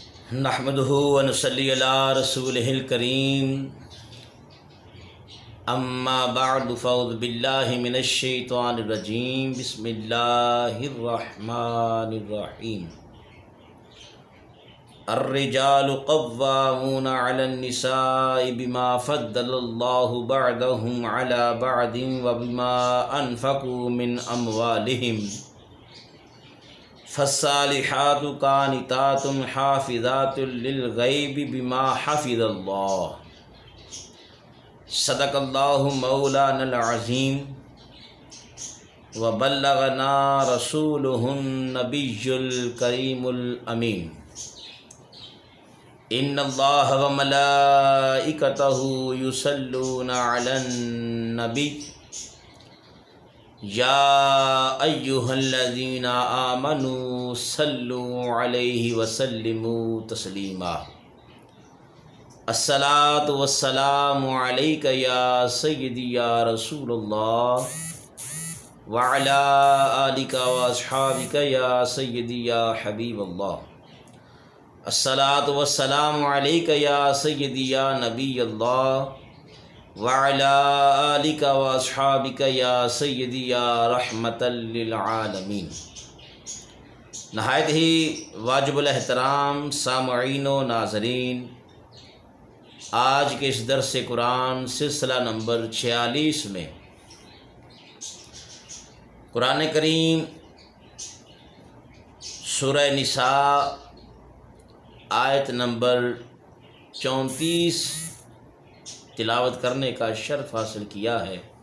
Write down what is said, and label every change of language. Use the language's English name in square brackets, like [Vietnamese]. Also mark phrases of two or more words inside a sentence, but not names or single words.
[Arabic] نحمده و نصلي على رسوله الكريم أما بعد فأعوذ بالله من الشيطان الرجيم بسم الله الرحمن الرحيم الرجال قوامون على النساء بما فضل الله بعضهم على بعض و بما أنفقوا من أموالهم فالصالحات قانتات حافظات للغيب بما حفظ الله صدق الله مولانا العظيم و بلغنا رسوله النبي الكريم الأمين. إن الله و ملائكته يصلون على النبي يا أيها الذين آمنوا صلوا عليه و سلموا تسليما. الصلاة و السلام عليك يا سيدي يا رسول الله و على آلك و أصحابك يا سيدي يا حبيب الله. الصلاة و السلام عليك يا سيدي يا نبي الله و على آلك و أصحابك يا سيدي يا رحمة للعالمين. [Urdu] نہایت ہی واجب الاحترام سامعین و ناظرین، آج کے اس درس قرآن سلسلہ نمبر 46 میں قرآن کریم سورہ نساء آیت نمبر 34 تلاوت کرنے کا شرف حاصل کیا ہے.